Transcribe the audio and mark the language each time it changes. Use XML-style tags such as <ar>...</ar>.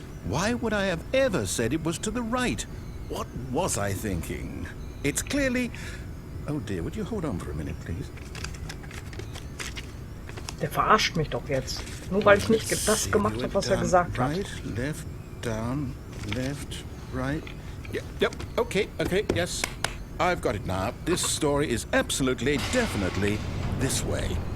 <en>Why would I have ever said it was to the right? What was I thinking? It's clearly... Oh dear, would you hold on for a minute, please?</en> <de>Der verarscht mich doch jetzt. Nur weil ich nicht das gemacht habe, was er gesagt hat.</de> <en>Right, left, down, left, right. Yep, okay, yes. I've got it now. This story is absolutely, definitely this way.</en>